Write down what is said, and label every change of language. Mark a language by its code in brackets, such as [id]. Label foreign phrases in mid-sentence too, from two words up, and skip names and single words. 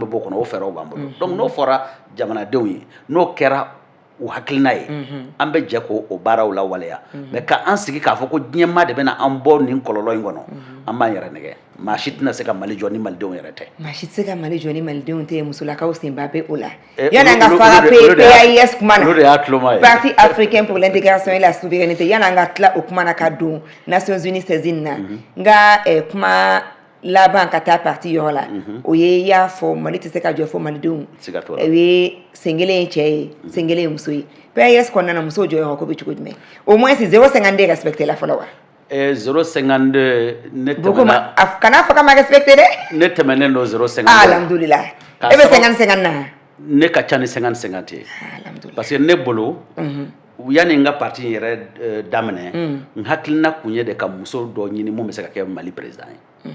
[bm] bɛ bɔ o kɔnɔ o fɛɛrɛw b'an bolo donc n'o fɔra jamanadenw ye n'o kɛra u hakilina ye an bɛ jɛ k'o baaraw lawaleya mais ka an sigi k'a fɔ ko diɲɛmaa de bɛna an bɔ nin kɔlɔlɔ in kɔnɔ an b'an yɛrɛ nɛgɛ maa si tɛna se ka Mali jɔ ni malidenw yɛrɛ tɛ maa si tɛ se ka Mali jɔ ni malidenw tɛ musolakaw senba bɛ o la yanni an ka fara PAIS kuma na [fr] parti africain pour l'intégration et la souveraineté [bm] yanni an ka tila o kuma na ka don Nations Unies saisine na n ka kuma laban ka taa parti yɔrɔ la o ye i y'a fɔ Mali tɛ se ka jɔ fo malidenw o ye sen kelen ye cɛ ye sen kelen ye muso ye PAIS kɔnɔna na musow jɔyɔrɔ ko bɛ cogo jumɛn [fr] au moins [bm] 0,52 respecté la fɔlɔ wa 0,52 ne tɛmɛna kana fɔ ka ma respecté dɛ ne tɛmɛnen don 0,52 alhamdulillah e bɛ 50-50 na ne ka ca ni 50-50 ye [fr] parce que [bm] ne bolo yanni n ka parti in yɛrɛ daminɛ n hakilina kun ye de ka muso dɔ ɲini mun bɛ se ka kɛ Mali président ye